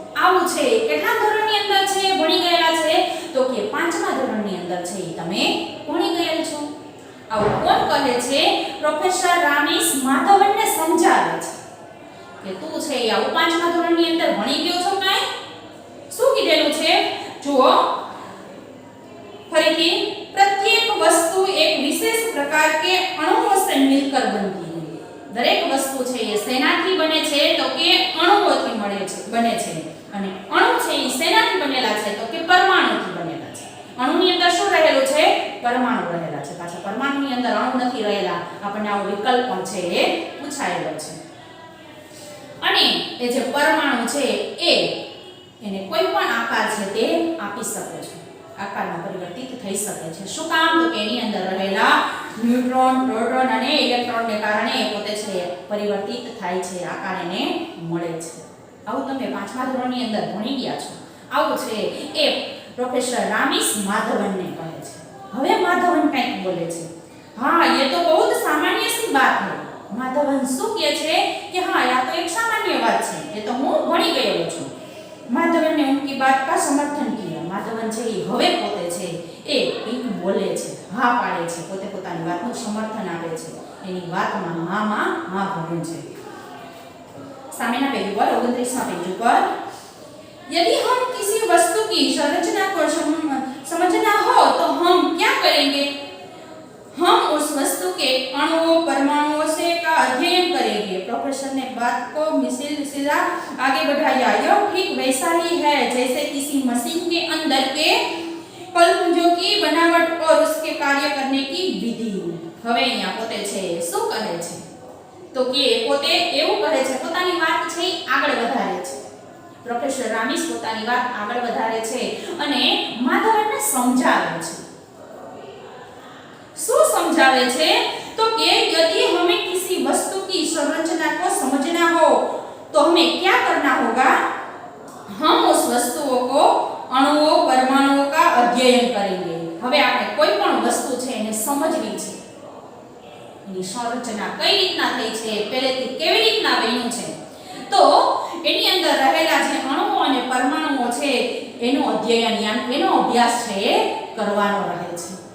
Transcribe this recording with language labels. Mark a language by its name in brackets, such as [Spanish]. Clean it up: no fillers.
[Gujarati] આવું છે કેટલા ધોરણની અંદર છે ભણી ગયેલા છે? તો કે 5મા ધોરણની અંદર છે એ તમે ભણી ગયેલ છો. આવું કોણ કહે છે? પ્રોફેસર રામીસ માધવનને સમજાવે છે કે તું છે એ આવું 5મા ધોરણની અંદર ભણી ગયો છો કાંઈ? શું કીધેલું છે? જુઓ ફરીથી, [Hindi] प्रत्येक वस्तु एक विशेष प्रकार के अणुओं से मिलकर बनती है. [Gujarati] દરેક વસ્તુ છે એ શેનાથી બને છે? તો કે અણુઓથી બને છે. અને અણુ છે એ શેનાથી બનેલા છે? તો કે પરમાણુથી બનેલા છે. અણુની અંદર શું રહેલું છે? પરમાણુ રહેલા છે. પાછા પરમાણુની અંદર અણુ નથી રહેલા. આપણને આવો વિકલ્પ પણ છે એ પૂછાયેલો છે. અને એ જે પરમાણુ છે એને કોઈ પણ આકાર છે તે આપી શકે છે. આકારમાં પરિવર્તિત થઈ શકે છે. શું કામ? તો કે એની અંદર રહેલા ન્યુટ્રોન, પ્રોટોન અને ઇલેક્ટ્રોનને કારણે પોતે છે પરિવર્તિત થાય છે, આકાર એને મળે છે. આવું તમે 5મા ધોરણની અંદર ભણી ગયા છો. આવું છે એ પ્રોફેસર રામીસ માધવનને કહે છે. હવે માધવન કંઈક બોલે છે. [Hindi] हाँ ये तो बहुत सामान्य सी बात है. [Gujarati] માધવન શું કહે છે કે હા આ તો એક સામાન્ય વાત છે, એ તો હું ભણી ગયેલો છું. [Hindi] माधवन ने उनकी बात का समर्थन किया. [Gujarati] माधवन છે એ હવે પોતે છે એ એક બોલે છે, હા પાડે છે, પોતે પોતાની વાતનું સમર્થન આપે છે. એની વાતમાં હા ભરે છે. સામેના પેજ પર 29મા પેજ પર, [Hindi] यदि हम किसी वस्तु की संरचना को समझना हो तो हम क्या करेंगे? हम उस वस्तु के अणुओं, परमाणुओं से का अध्ययन करेंगे. प्रोफेसर ने बात को मिसिला आगे बढ़ाया. यह ठीक वैसा ही है जैसे किसी मशीन के अंदर के पलपुंजों की बनावट और उसके कार्य करने की विधि. [Gujarati] હવે અહીંયા પોતે છે શું કહે છે? તો કે પોતે એવું કહે છે, પોતાની વાત છે આગળ વધારે છે. પ્રોફેસર રામીસ પોતાની વાત આગળ વધારે છે અને માધવનને સમજાવે છે. શું સમજાવે છે? [Hindi] तो कि यदि हमें किसी वस्तु की संरचना को समझना हो तो हमें क्या करना होगा? हम उस वस्तुओं को अणुओं, परमाणुओं का अध्ययन करेंगे. [Gujarati] હવે આપણે કોઈ પણ વસ્તુ છે એને સમજવી છે. એની સંરચના કઈ રીતના થઈ છે, પહેલેથી કેવી રીતના બન્યું છે, તો એની અંદર રહેલા જે અણુઓ અને પરમાણુઓ છે એનો અધ્યયન, એનો અભ્યાસ છે એ કરવાનો રહે છે.